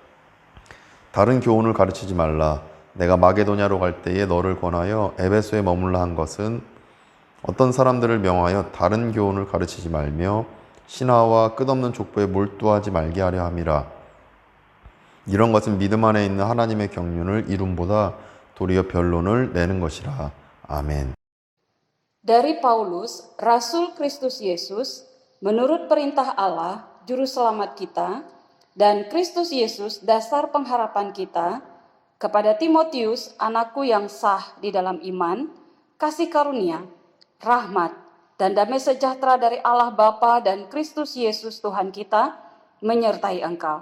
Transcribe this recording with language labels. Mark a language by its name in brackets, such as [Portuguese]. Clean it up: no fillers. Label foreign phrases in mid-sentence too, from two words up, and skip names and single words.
[Korean] 다른 교훈을 가르치지 말라. 내가 마게도냐로 갈 때에 너를 권하여 에베소에 머물라 한 것은 어떤 사람들을 명하여 다른 교훈을 가르치지 말며 신화와 끝없는 족보에 몰두하지 말게 하려 함이라. 이런 것은 믿음 안에 있는 하나님의 경륜을 이룸보다 도리어 변론을 내는 것이라. 아멘. [Indonesian] Dari Paulus, Rasul Kristus Yesus, menurut perintah Allah, Juru Selamat kita, dan Kristus Yesus, dasar pengharapan kita, kepada Timotius, anakku yang sah di dalam iman, kasih karunia, rahmat, dan damai sejahtera dari Allah Bapa dan Kristus Yesus Tuhan kita menyertai engkau.